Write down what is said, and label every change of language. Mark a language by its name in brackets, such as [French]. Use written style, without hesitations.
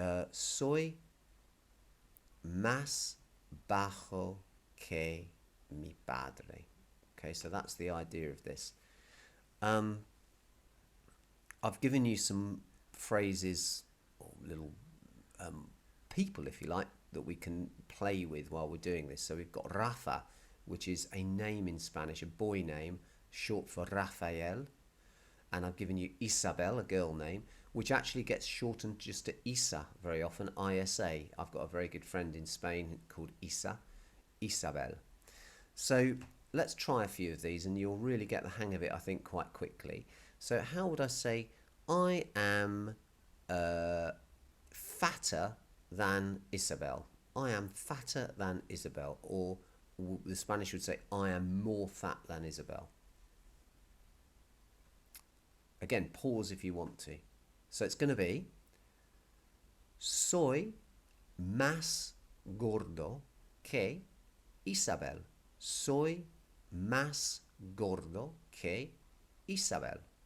[Spanish] Soy más bajo que mi padre. [English] Okay, so that's the idea of this. I've given you some phrases, or little people, if you like, that we can play with while we're doing this. So we've got Rafa, which is a name in Spanish, a boy name, short for Rafael. And I've given you Isabel, a girl name, which actually gets shortened just to Isa very often, ISA. I've got a very good friend in Spain called Isa, Isabel. So let's try a few of these and you'll really get the hang of it, I think, quite quickly. So how would I say, I am fatter than Isabel. I am fatter than Isabel. Or the Spanish would say, I am more fat than Isabel. Again, pause if you want to. So it's going to be, [Spanish] soy más gordo que Isabel. Soy más gordo que Isabel.